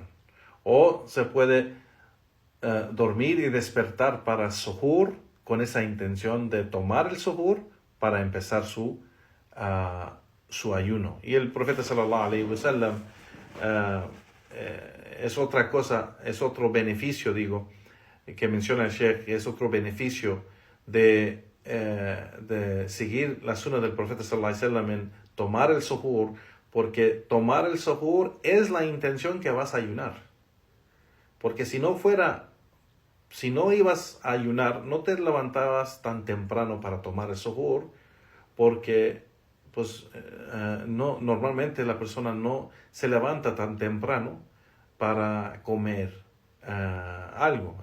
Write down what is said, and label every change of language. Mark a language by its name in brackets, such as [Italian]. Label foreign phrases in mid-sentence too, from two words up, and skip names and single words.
[Spanish] O se puede dormir y despertar para el suhur con esa intención de tomar el suhur para empezar su ayuno. Y el profeta [Arabic] صلى الله عليه وسلم [Spanish] es otra cosa, es otro beneficio, que menciona el Sheikh, es otro beneficio de seguir la sunna del profeta [Arabic] صلى الله عليه وسلم [Spanish] en tomar el suhur, porque tomar el suhur es la intención que vas a ayunar. Porque si no ibas a ayunar, no te levantabas tan temprano para tomar el suhur, porque normalmente la persona no se levanta tan temprano para comer algo.